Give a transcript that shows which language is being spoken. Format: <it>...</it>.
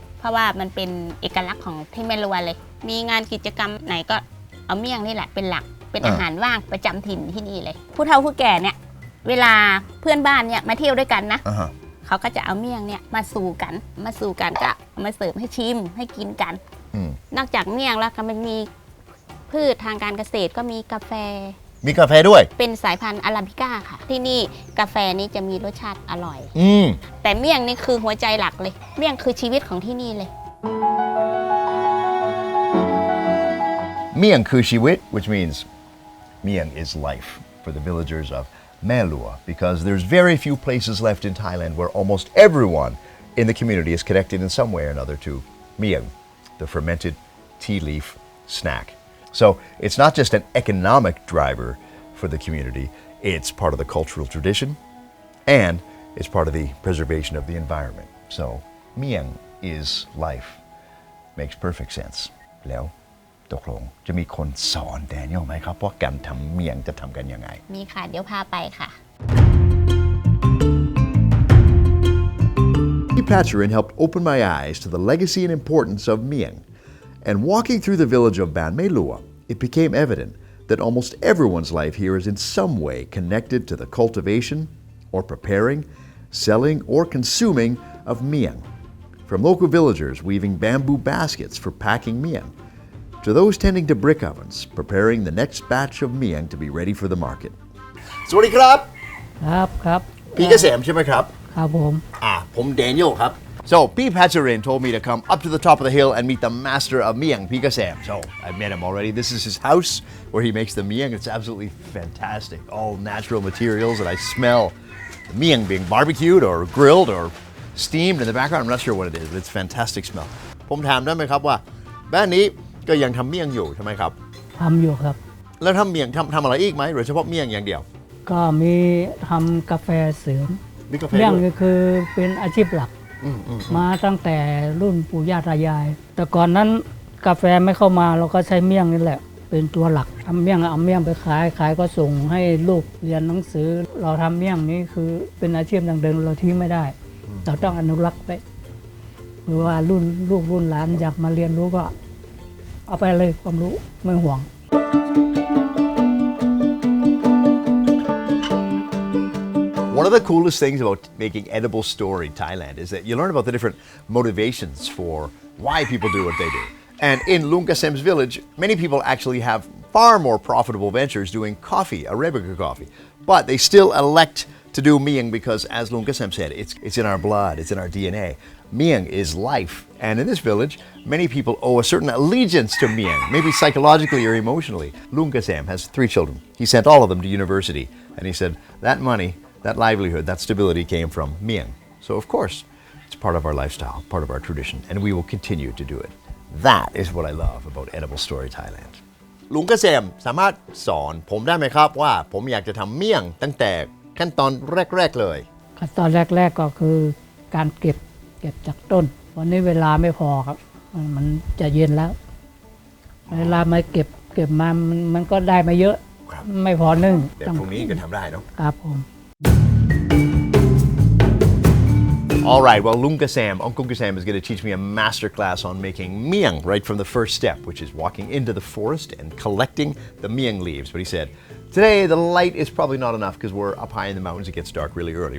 <th>เพราะว่ามันเป็นเอกลักษณ์ของที่แม่ลัวเลย มีงานกิจกรรมไหนก็เอาเมี่ยงนี่แหละเป็นหลักเป็นอาหารว่างประจำถิ่นที่นี่เลย ผู้เฒ่าผู้แก่เนี่ยเวลาเพื่อนบ้านเนี่ยมาเที่ยวด้วยกันนะเขาก็จะเอาเมี่ยงเนี่ยมาสู่กันก็มาเสิร์ฟให้ชิมให้กินกันนอกจากเมี่ยงแล้วก็มันมีพืชทางการเกษตรก็มีกาแฟ ด้วย เป็นสายพันธุ์อาราบิก้าค่ะที่นี่กาแฟนี้จะมีรสชาติอร่อยแต่เมี่ยงนี่คือหัวใจหลักเลยเมี่ยงคือชีวิตของที่นี่เลย เมี่ยงคือชีวิต</th> <en>which means Miang is life for the villagers of Mae Lua because there's very few places left in Thailand where almost everyone in the community is connected in some way or another to Miang, the fermented tea leaf snack. So it's not just an economic driver for the community, it's part of the cultural tradition and it's part of the preservation of the environment. So Miang is life. Makes perfect sense.</en> <th>แล้วตกลงจะมีคนสอนแดเนียลไหมครับว่าการทำเมี่ยงจะทำกันยังไง มีค่ะเดี๋ยวพาไปค่ะ</th> <en>Patcharin helped open my eyes to the legacy and importance of Miang. And walking through the village of Mae Lua, it became evident that almost everyone's life here is in some way connected to the cultivation or preparing, selling or consuming of Miang. From local villagers weaving bamboo baskets for packing Miang, to those tending to brick ovens, preparing the next batch of Miang to be ready for the market.</en> <th>สวัสดีครับ ครับ พี่เกษมใช่ไหมครับ ครับ ผมแดเนียลครับ</th> <en>So P. Patcharin told me to come up to the top of the hill and meet the master of Miang, P. Kasem. So I met him already. This is his house where he makes the Miang. It's absolutely fantastic. All natural materials, and I smell the Miang being barbecued or grilled or steamed in the background. I'm not sure what it is, but it's fantastic smell.</en> <th>ผมถามได้ไหมครับว่าบ้านนี้ก็ยังทำเมี่ยงอยู่ใช่ไหมครับ ทำอยู่ครับ แล้วทำเมี่ยงทำอะไรอีกไหมหรือเฉพาะเมี่ยงอย่างเดียว ก็มีทำกาแฟเสริม เมี่ ยงก็คือเป็นอาชีพหลักมาตั้งแต่รุ่นปู่ย่าตายายแต่ก่อนนั้นกาแฟไม่เข้ามาเราก็ใช้เมี่ยงนี่แหละเป็นตัวหลักทำเมี่ยงเอาเมี่ยงไปขายก็ส่งให้ลูกเรียนหนังสือเราทำเมี่ยงนี้คือเป็นอาชีพดังเดิมเราทิ้งไม่ได้เราต้องอนุรักษ์ไว้หรือว่ารุ่นลูกรุ่นหลานอยากมาเรียนรู้ก็เอาไปเลยความรู้ไม่ห่วง</th> <en>One of the coolest things about making Edible Story Thailand is that you learn about the different motivations for why people do what they do. And in Lungkasem's village, many people actually have far more profitable ventures doing coffee, Arabica coffee. But they still elect to do Miang because, as Lungkasem said, it's in our blood, it's in our DNA. Miang is life. And in this village, many people owe a certain allegiance to Miang, maybe psychologically or emotionally. Lungkasem has 3 children. He sent all of them to university. And he said, that money, that livelihood, that stability came from Miang. So of course, it's part of our lifestyle, part of our tradition, and we will continue to do it. That is what I love about Edible Story Thailand.</en> <th>ลุงเกษมสามารถสอนผมได้ไหมครับว่าผมอยากจะทำเมี่ยงตั้งแต่ขั้นตอนแรกๆเลย ขั้นตอนแรกๆก็คือการเก็บจากต้นวันนี้เวลาไม่พอครับมันจะเย็นแล้วเวลามาเก็บมามันก็ได้มาเยอะไม่พอนึ่ง แต่พรุ่งนี้ก็ทำได้เนาะ ครับผม</th> <en>All right, well, Uncle Kasam is going to teach me a master class on making Miang right from the first step, which is walking into the forest and collecting the Miang leaves. But he said, today the light is probably not enough because we're up high in the mountains. It gets dark really early.</en>